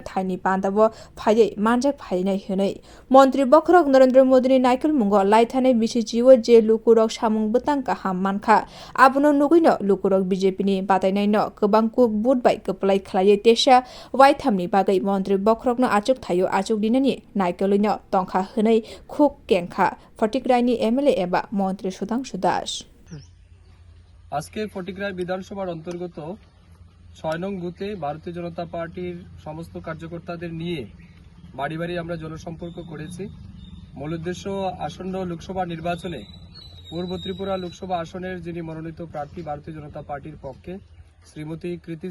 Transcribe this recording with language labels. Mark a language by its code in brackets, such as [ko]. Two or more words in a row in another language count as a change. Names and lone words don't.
[trp] थाइनि बान्दाबो फायै मानजक फायनाय होनै मन्त्री बखरक नरेन्द्र मोदीनि नायखल मुंगो लाइथानै बिसि जीव जे लुकुरक सामुं बुतां गाहाम मानखा आबनो नुगैनो लुकुरक बीजेपी नि बातायनायनो गोबां कुक बुटबाय गोपलाय खलायै तेसा वाइथामनि बागै मन्त्री बखरकनो आचुक थायो आचुक दिननि नायकलैनो तंखा होनै खुक केंखा फटिग्रायनि एमएलए एबा मन्त्री सुधांशु दास [bn] আজকে ফটিকরায় বিধানসভার অন্তর্গত ৬ নং বুথে ভারতীয় জনতা পার্টির সমস্ত কার্যকর্তাদের নিয়ে বাড়ি বাড়ি আমরা জনসম্পর্ক করেছি। মূল উদ্দেশ্য আসন্ন লোকসভা নির্বাচনে পূর্ব ত্রিপুরা লোকসভা আসনের যিনি মনোনীত প্রার্থী ভারতীয় জনতা পার্টির পক্ষে শ্রীমতী কৃতি